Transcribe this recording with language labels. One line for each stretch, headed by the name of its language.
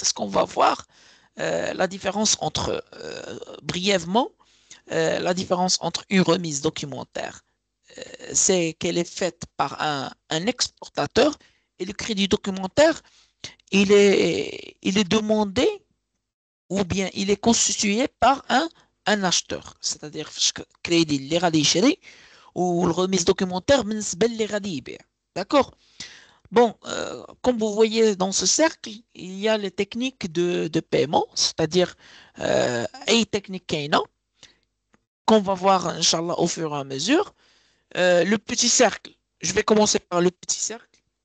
French: C'est ce qu'on va voir, la différence entre, brièvement, la différence entre une remise documentaire, c'est qu'elle est faite par un exportateur, et le crédit documentaire, il est demandé ou bien il est constitué par un acheteur. C'est-à-dire, crédit
Arabic: اللي غادي يشري وال
French: remise documentaire
Arabic: بالنسبة اللي غادي يبيع.
French: D'accord? Bon, comme vous voyez dans ce cercle, il y a les techniques de paiement, c'est-à-dire أي technique كاينة qu'on va voir, Inch'Allah, au fur et à mesure. Le petit cercle, je vais commencer par le petit cercle.